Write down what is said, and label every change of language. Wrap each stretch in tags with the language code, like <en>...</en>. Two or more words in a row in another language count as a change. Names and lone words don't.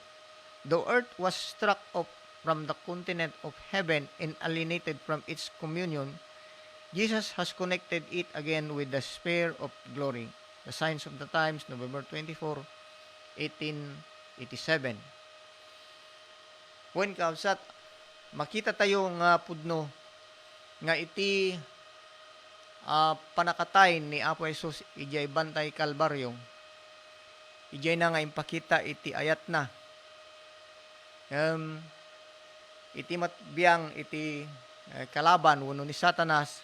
<en>The earth was struck off from the continent of heaven and alienated from its communion. Jesus has connected it again with the sphere of glory. The Signs of the Times, November 24, 1887.</en> <ilo>When kausat, makita tayo nga pudno nga iti panakatay ni Apo Jesus ijay bantay Kalbaryo. Ijay na nga impakita iti ayat na. Iti matbiyang iti kalaban wano ni Satanas.</ilo>